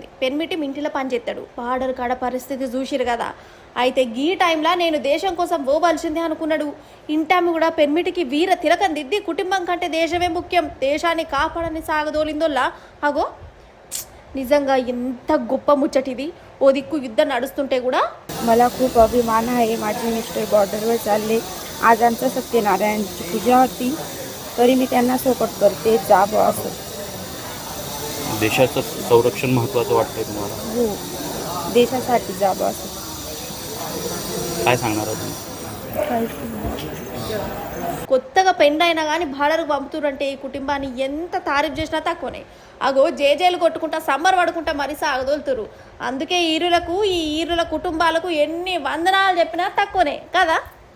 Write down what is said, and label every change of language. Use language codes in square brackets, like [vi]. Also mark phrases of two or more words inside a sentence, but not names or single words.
[te] పెన్మిటి ఇంటిలో పనిచేస్తాడు. బార్డర్ కాడ పరిస్థితి చూసిరు కదా. అయితే ఈ టైంలో నేను దేశం కోసం పోవాల్సిందే అనుకున్నాడు. ఇంటామి కూడా పెన్మిటికి వీర తిలకం దిద్ది కుటుంబం కంటే దేశమే ముఖ్యం, దేశాన్ని కాపాడని సాగదోలిందోల్లా. అగో నిజంగా ఎంత గొప్ప ముచ్చటిది. ఓ దిక్కు యుద్ధం నడుస్తుంటే కూడా [mr] मला खूप अभिमान आहे. माझे मिस्टर बॉर्डरवर चालले. आज आमच्या सत्यनारायणची पूजा होती, तरी मी त्यांना सपोर्ट करते. जा बा असं. देशाचं संरक्षण महत्त्वाचं वाटतंय तुम्हाला? हो, देशासाठी जा बा असं. काय सांगणार आहात? [te] కొత్తగా పెండైనా కానీ బార్డర్కు పంపుతురంటే ఈ కుటుంబాన్ని ఎంత తారీఫ్ చేసినా తక్కువనే. అగో జేజేలు కొట్టుకుంటా సమ్మర్ పడుకుంటా మరి సాగదోలుతురు. అందుకే ఈ ఈరుల కుటుంబాలకు ఎన్ని వందనాలు చెప్పినా తక్కువనే కదా.